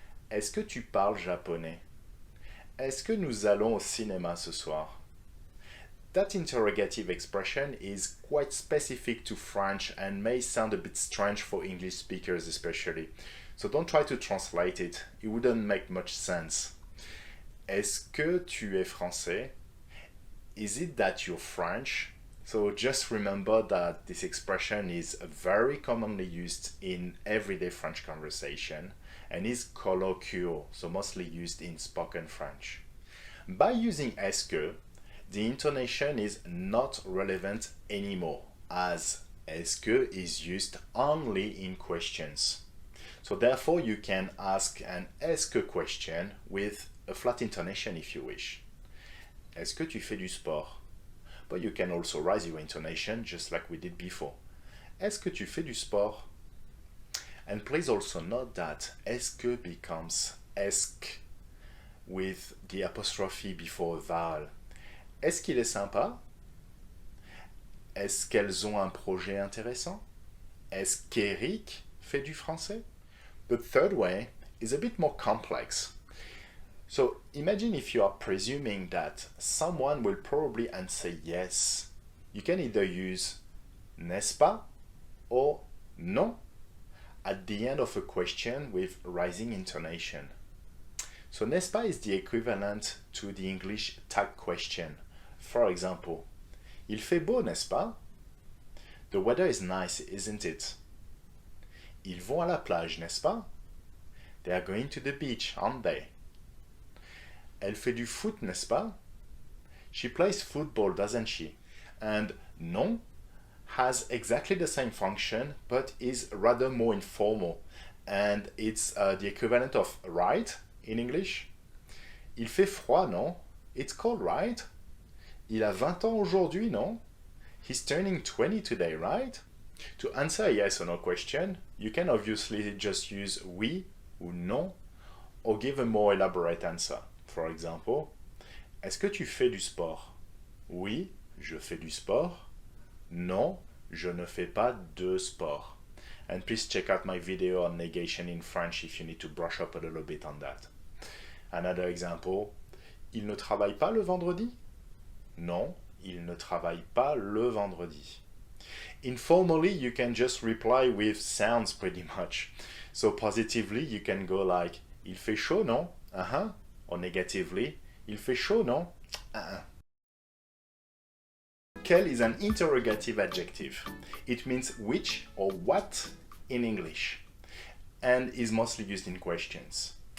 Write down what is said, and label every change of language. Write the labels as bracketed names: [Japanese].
[French] Est-ce que tu parles japonais? Est-ce que nous allons au cinéma ce soir? [English] that interrogative expression is quite specific to French and may sound a bit strange for English speakers especially. So don't try to translate it, it wouldn't make much sense. [French] Est-ce que tu es français? [English] Is it that you're French? So just remember that this expression is very commonly used in everyday French conversation and is colloquial, so mostly used in spoken French. By using est-ce que, the intonation is not relevant anymore, as est-ce que is used only in questions. So therefore you can ask an est-ce que question with a flat intonation if you wish. [French] Est-ce que tu fais du sport? [English] But you can also raise your intonation just like we did before. [French] Est-ce que tu fais du sport? [English] And please also note that est-ce que becomes est-ce with the apostrophe before a vowel. [French] Est-ce qu'il est sympa? Est-ce qu'elles ont un projet intéressant? Est-ce qu'Eric fait du français? [English] The third way is a bit more complex. So imagine if you are presuming that someone will probably answer yes. You can either use n'est-ce pas or non at the end of a question with rising intonation. So n'est-ce pas is the equivalent to the English tag question. For example, [French] il fait beau, n'est-ce pas? [English] The weather is nice, isn't it? [French] Ils vont à la plage, n'est-ce pas? [English] They are going to the beach, aren't they? [French] Elle fait du foot, n'est-ce pas? [English] She plays football, doesn't she? And non has exactly the same function, but is rather more informal. And it's the equivalent of right in English. [French] Il fait froid, non? [English] It's cold, right? [French] Il a 20 ans aujourd'hui, non? [English] He's turning 20 today, right? To answer a yes or no question, you can obviously just use oui ou non, or give a more elaborate answer. For example, [French] est-ce que tu fais du sport? Oui, je fais du sport. Non, je ne fais pas de sport. [English] And please check out my video on negation in French if you need to brush up a little bit on that. Another example, [French] il ne travaille pas le vendredi? Non, il ne travaille pas le vendredi. [English] Informally, you can just reply with sounds pretty much. So positively, you can go like, [French] il fait chaud, non? [English] Uh-huh. Or negatively, [French] il fait chaud, non? Uh-uh. [English] Quel is an interrogative adjective. It means which or what in English, and is mostly used in questions.